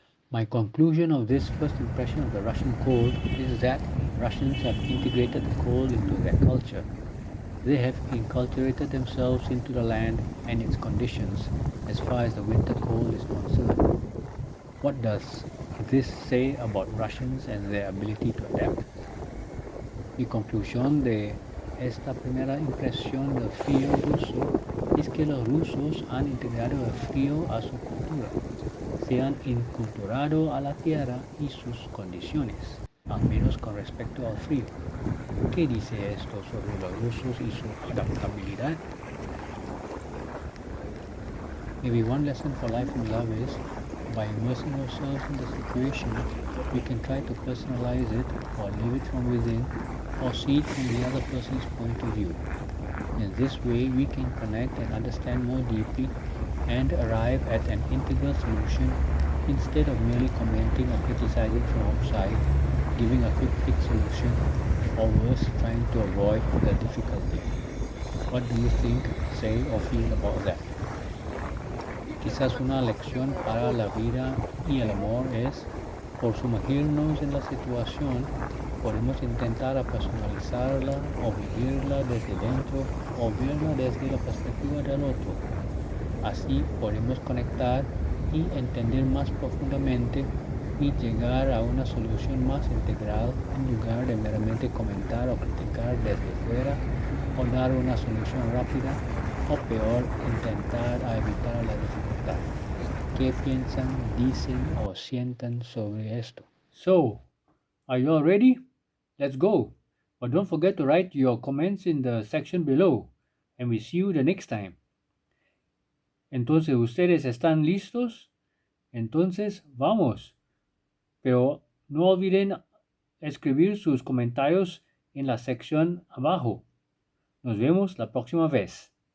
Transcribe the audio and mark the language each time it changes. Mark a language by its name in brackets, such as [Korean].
[English] My conclusion of this first impression of the Russian cold is that Russians have integrated the cold into their culture. They have inculturated themselves into the land and its conditions as far as the winter cold is concerned. What does this say about Russians and their ability to adapt? [Spanish] Mi conclusión de esta primera impresión del frío ruso es que los rusos han integrado el frío a su cultura, se han inculturado a la tierra y sus condiciones, al menos con respecto al frío. ¿Qué dice esto sobre los rusos y su adaptabilidad? [English] Maybe one lesson for life and love is, by immersing ourselves in the situation, we can try to personalize it or live it from within or see it from the other person's point of view. In this way, we can connect and understand more deeply and arrive at an integral solution instead of merely commenting or criticizing from outside, giving a quick fix solution, or worse, trying to avoid the difficulty. What do you think, say, or feel about that? [Spanish] Quizás una lección para la vida y el amor es, por sumergirnos en la situación, podemos intentar a personalizarla o vivirla desde dentro o verla desde la perspectiva del otro. Así podemos conectar y entender más profundamente y llegar a una solución más integral en lugar de meramente comentar o criticar desde fuera o dar una solución rápida o peor, intentar a evitar la dificultad. ¿Qué piensan, dicen o sientan sobre esto? [English] So, are you all ready? Let's go. But don't forget to write your comments in the section below. And we see you the next time. [Spanish] Entonces, ¿ustedes están listos? Entonces, vamos. Pero no olviden escribir sus comentarios en la sección abajo. Nos vemos la próxima vez.